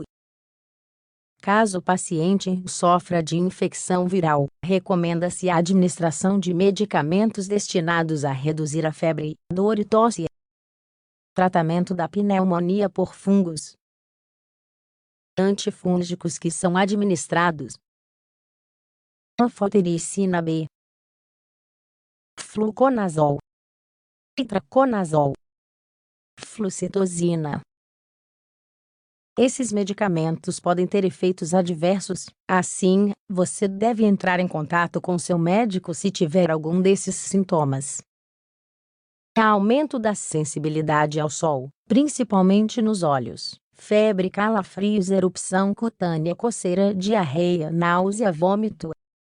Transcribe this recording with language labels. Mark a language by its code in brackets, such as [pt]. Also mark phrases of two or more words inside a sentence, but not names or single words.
[pt] Caso o paciente sofra de infecção viral, recomenda-se a administração de medicamentos destinados a reduzir a febre, dor e tosse. Tratamento da pneumonia por fungos. Antifúngicos que são administrados: anfotericina B, fluconazol, itraconazol, flucetosina. Esses medicamentos podem ter efeitos adversos, assim, você deve entrar em contato com seu médico se tiver algum desses sintomas. Aumento da sensibilidade ao sol, principalmente nos olhos, febre, calafrios, erupção cutânea, coceira, diarreia, náusea, vômito.